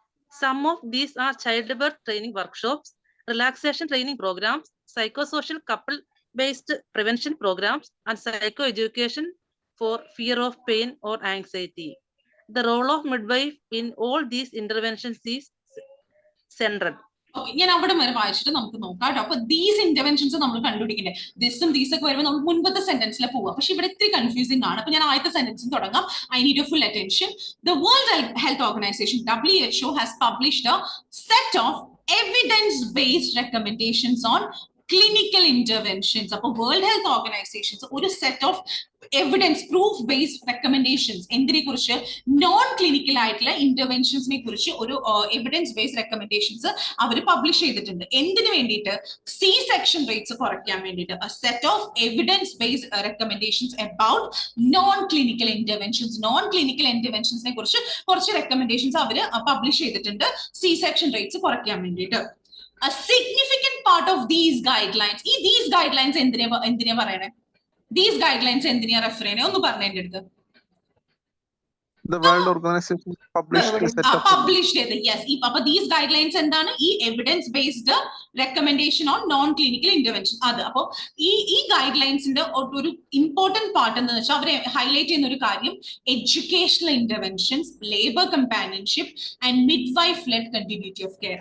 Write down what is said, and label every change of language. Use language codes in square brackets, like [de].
[en] Some of these are childbirth training workshops, relaxation training programs, psychosocial couple-based prevention programs, and psychoeducation for fear of pain or anxiety. The role of midwife in all these interventions is central. [ml] Okay, ഞാൻ അവിടെ വരെ വായിച്ചിട്ട് നമുക്ക് നോക്കാം കേട്ടോ. അപ്പൊ these interventions നമ്മൾ കണ്ടുപിടിക്കണ്ടേ, ദിസും ദീസൊക്കെ വരുമ്പോൾ നമ്മൾ മുൻപത്തെ സെന്റൻസിൽ പോവാം. പക്ഷെ ഇവിടെ ഇത്തിരി കൺഫ്യൂസിംഗ് ആണ്. അപ്പൊ ഞാൻ ആദ്യത്തെ സെന്റൻസിൽ തുടങ്ങാം. [en] I need your full attention. The World Health Organization WHO has published a set of evidence-based recommendations on clinical interventions. [ml] അപ്പൊ വേൾഡ് ഹെൽത്ത് ഓർഗനൈസേഷൻസ് ഒരു set of evidence proof based recommendations എന്തിനെ കുറിച്ച്, നോൺ ക്ലിനിക്കൽ ആയിട്ടുള്ള ഇന്റർവെൻഷൻസിനെ കുറിച്ച് ഒരു evidence based recommendations അവർ publish ചെയ്തിട്ടുണ്ട്. എന്തിനു വേണ്ടിയിട്ട്? സി സെക്ഷൻ റേറ്റ്സ് കുറയ്ക്കാൻ വേണ്ടിയിട്ട്. [en] Set of evidence based recommendations about non clinical interventions. [ml] Non clinical ഇന്റർവെൻഷൻസിനെ കുറിച്ച് കുറച്ച് റെക്കമെൻഡേഷൻസ് അവർ പബ്ലിഷ് ചെയ്തിട്ടുണ്ട് സി സെക്ഷൻ റേറ്റ്സ് കുറയ്ക്കാൻ വേണ്ടിയിട്ട്. [en] A significant part of these guidelines, these guidelines [ml] എന്തിനാ പറയണേ? These guidelines എന്തിനാ റെഫർ ചെയ്യണേ? ഒന്ന് പറഞ്ഞ എന്റെ അടുത്ത്. [en] The World Organization published a set of [ml] published ചെയ്ത്, yes. അപ്പൊ these guidelines എന്താണ്? ഈ evidence based recommendation on non clinical intervention. അത് അപ്പൊ ഈ ഗൈഡ് ലൈൻസിന്റെ ഒരു ഇമ്പോർട്ടന്റ് പാർട്ട് എന്ന് വെച്ചാൽ അവരെ ഹൈലൈറ്റ് ചെയ്യുന്ന ഒരു കാര്യം [en] Educational interventions, labour companionship and midwife led continuity of care.